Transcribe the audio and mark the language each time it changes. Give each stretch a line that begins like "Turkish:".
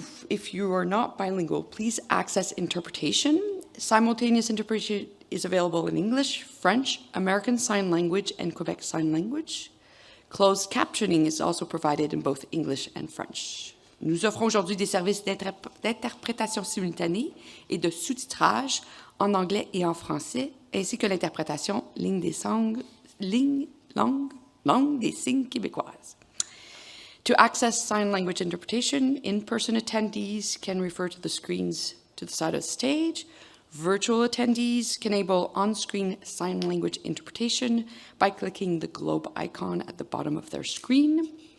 English: If you are not bilingual, please access interpretation. Simultaneous interpretation is available in English, French, American Sign Language, and Quebec Sign Language. Closed captioning is also provided in both English and French.
French: Nous offrons aujourd'hui des services d'interprétation simultanée et de sous-titrage en anglais et en français, ainsi que l'interprétation langue des signes québécoises.
English: To access sign language interpretation, in-person attendees can refer to the screens to the side of the stage. Virtual attendees can enable on-screen sign language interpretation by clicking the globe icon at the bottom of their screen.